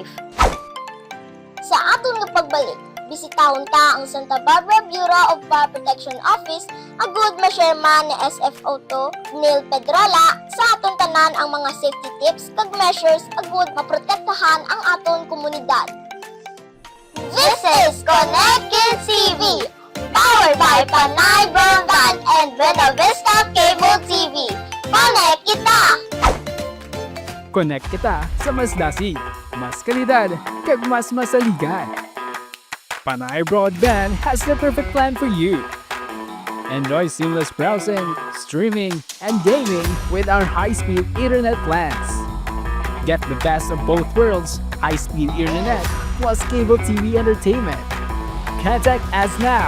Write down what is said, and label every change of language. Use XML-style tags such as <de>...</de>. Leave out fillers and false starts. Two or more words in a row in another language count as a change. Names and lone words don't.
<hil>Sa aton nga pagbalik, bisitahon ta ang Santa Barbara Bureau of Fire Protection Office, agud ma-chairman ni SFO2 Neil Pedrola sa aton tanan ang mga</hil> <en>safety tips</en> <hil>kag measures agud maprotektahan ang aton komunidad.</hil> <en>This is Connected TV, powered by Panay Broadband and Buena Vista Cable TV.</en> <hil>Connect kita! Connect kita sa mas dasi, mas kalidad, kag mas masaligan.</hil> <en>Panay Broadband has the perfect plan for you. Enjoy seamless browsing, streaming, and gaming with our high-speed internet plans. Get the best of both worlds, high-speed internet plus cable TV entertainment. Contact us now.</en>